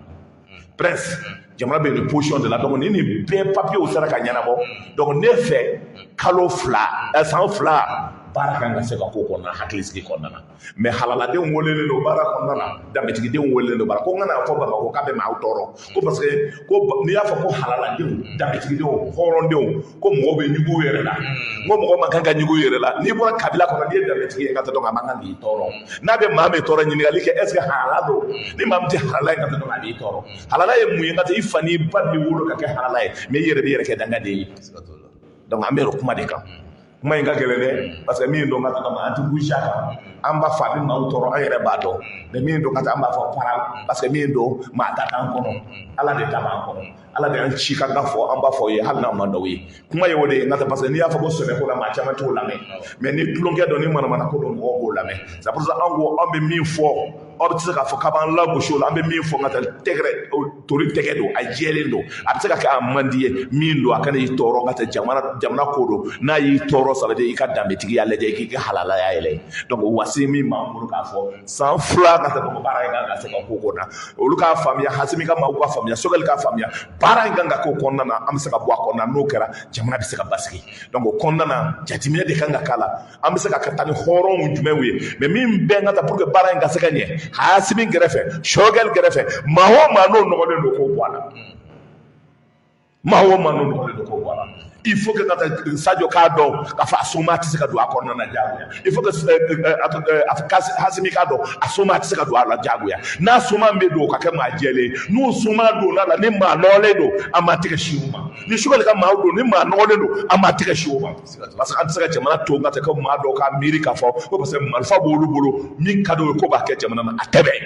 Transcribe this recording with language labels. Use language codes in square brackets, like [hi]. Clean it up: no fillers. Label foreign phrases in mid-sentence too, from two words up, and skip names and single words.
[bm] Prince jamana bɛ nin position de la donc ni nin bɛɛ papier sera ka ɲɛnabɔ donc ne fɛ kalo san fila baara kan ka se ka k'o kɔnɔna hakilisigi kɔnɔna na mais halaladenw welelen don baara kɔnɔna na danbetigidenw welelen don baara ko n kana fɔ Bamako k'a bɛ maaw tɔɔrɔ ko [fr] parce que [bm] ko n'i y'a fɔ ko halaladenw danbetigidenw hɔrɔndenw ko mɔgɔw bɛ ɲugu yɛrɛ la ko mɔgɔ man kan ka ɲugu yɛrɛ la n'i bɔra kabila kɔnɔ n'i ye danbetigi ye ka tɛ dɔn a man kan k'i tɔɔrɔ n'a bɛ maa min tɔɔrɔ ɲininkali kɛ [fr] est ce [bm] que halala don ni maa min tɛ halala ye ka tɛ dɔn a b'i tɔɔrɔ halala ye mun ye ka tɛ i fa ni ba b'i wolo ka kɛ halala ye mais i yɛrɛ bɛ yɛrɛ kɛ dangaden ye donc an bɛ o kuma de kan kuma in ka gɛlɛn dɛ [fr] parce que [bm] min don ka taa an tɛ burusiya kan an b'a fɔ a bɛ maaw tɔɔrɔ an yɛrɛ b'a dɔn mais min don ka taa an b'a fɔ para [fr] parce que [bm] min don maa ta t'an kɔnɔ ala de ta b'an kɔnɔ ala de y'an ci ka kan fɔ an b'a fɔ ye hali n'a ma dɔw ye kuma ye o de ye n ka [fr] parce que [bm] n'i y'a fɔ ko sɛnɛko la maa caman t'o lamɛn mais ni tulonkɛ dɔ ni manamana ko don mɔgɔw b'o lamɛn [fr] c'est pour ça [bm] an ko an bɛ min fɔ aw bɛ se k'a fɔ k'a b'an lagosi o la an bɛ min fɔ n ka taa tɛgɛrɛ tori tɛgɛ don a jɛlen don a bɛ se ka kɛ a man di ye min don a kana i tɔɔrɔ ka tɛ jamana ko don n'a y'i tɔɔrɔ [fr] ça veut dire [bm] i ka danbetigiya lajɛ i k'i kɛ halalaya yɛlɛ donc wasi min b'an bolo k'a fɔ san fila ka tɛmɛ baara in kan ka se ka k'o kɔnɔ olu k'a faamuya Hasimi ka maaw k'a faamuya Sogɛli k'a faamuya baara in kan ka k'o kɔnɔna na an bɛ se ka bɔ a kɔnɔna n'o kɛra jamana bɛ se ka basigi donc o kɔnɔna na jateminɛ de kan ka k'a la an bɛ se ka taa ni hɔrɔnw jumɛnw ye mais min bɛɛ ka taa [fr] pour que [bm] baara in ka se ka ɲɛ Hasimi kɛrɛfɛ Sogɛli kɛrɛfɛ maa o maa n'o nɔgɔlen don k'o bɔ a la maa o maa n'o nɔgɔlen don k'o bɔ a la [fr] il faut que [bm] Sadio k'a dɔn k'a fɔ a soma tɛ se ka don a kɔnɔna na diyagoya [fr] il faut que [bm] Hasimi k'a dɔn a soma tɛ se ka don a la diyagoya n'a soma bɛ don o ka kɛ maa jɛlen n'o soma donna la ni maa nɔgɔlen don an m'a tigɛ si o ma ni Sogɛli ka maaw don ni maa nɔgɔlen don an m'a tigɛ si o ma [fr] parce que [bm] an tɛ se ka jamana to n ka tɛ ko maa dɔw ka miiri k'a fɔ ko [fr] parce que [bm] marifa b'olu bolo min ka d'o ye ko b'a kɛ jamana na a tɛ